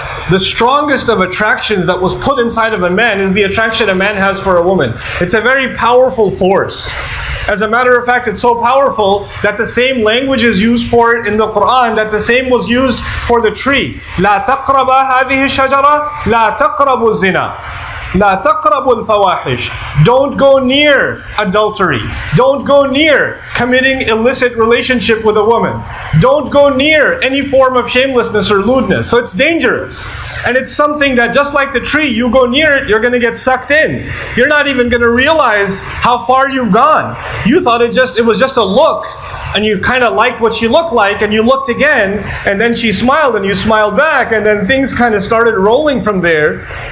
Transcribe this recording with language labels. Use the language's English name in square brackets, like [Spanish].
[English] The strongest of attractions that was put inside of a man is the attraction a man has for a woman. It's a very powerful force. As a matter of fact, it's so powerful that the same language is used for it in the Quran, that the same was used for the tree. [Arabic] لا تقرب هذه الشجرة لا تقربوا الزنا. لا تقربوا الفواحش. [English] Don't go near adultery. Don't go near committing illicit relationship with a woman. Don't go near any form of shamelessness or lewdness. So it's dangerous. And it's something that just like the tree, you go near it, you're going to get sucked in. You're not even going to realize how far you've gone. You thought it was just a look, and you kind of liked what she looked like, and you looked again, and then she smiled, and you smiled back, and then things kind of started rolling from there.